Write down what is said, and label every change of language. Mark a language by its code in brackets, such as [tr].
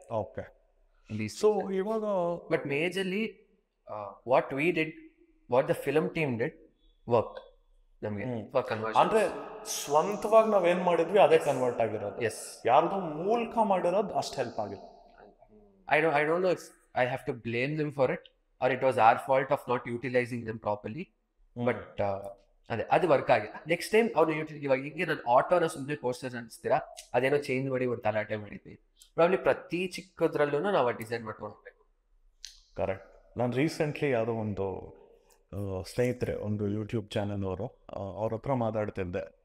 [kn] Okay. So ಇವಾಗ [en] but majorly what we did, what the film team did work [kn] ನಮಗೆ [en] For conversion. [kn] ಅಂದ್ರೆ ಸ್ವಂತವಾಗಿ ನಾವೇನ್ ಮಾಡಿದ್ವಿ ಅದೇ ಕನ್ವರ್ಟ್ ಆಗಿರೋದು. [en] yes, [kn] ಯಾರ್ದೋ ಮೂಲಕ ಮಾಡಿರೋದು ಅಷ್ಟು ಹೆಲ್ಪ್ ಆಗಿಲ್ಲ. [en] I don't know if I have to blame them for it or it was our fault of not utilizing them properly. [kn] But ಅದೇ ಅದು ವರ್ಕ್ ಆಗಿಲ್ಲ. ನೆಕ್ಸ್ಟ್ ಟೈಮ್ ಅವ್ರು ಇವಾಗ ಹಿಂಗೆ ನಾನು ಆಟೋನ ಸುಮ್ಮನೆ ಪೋಸ್ಟರ್ಸ್ ಅನಿಸ್ತೀರಾ ಅದೇನೋ ಚೇಂಜ್ ಮಾಡಿ ಒಂದು ತಲಾಟೆ ಮಾಡಿದ್ವಿ. ಪ್ರಾಬ್ಲಿ ಪ್ರತಿ ಚಿಕ್ಕದ್ರಲ್ಲೂ ನಾವು ಡಿಸೈನ್ ಮಾಡ್ಕೊಂಡು ಹೋಗ್ಬೇಕು. ಕರೆಕ್ಟ್. ನಾನು ರೀಸೆಂಟ್ಲಿ ಯಾವುದೋ ಒಂದು ಸ್ನೇಹಿತರೆ ಒಂದು ಯೂಟ್ಯೂಬ್ ಚಾನಲ್ ಅವ್ರ ಹತ್ರ ಮಾತಾಡ್ತಿದ್ದೆ.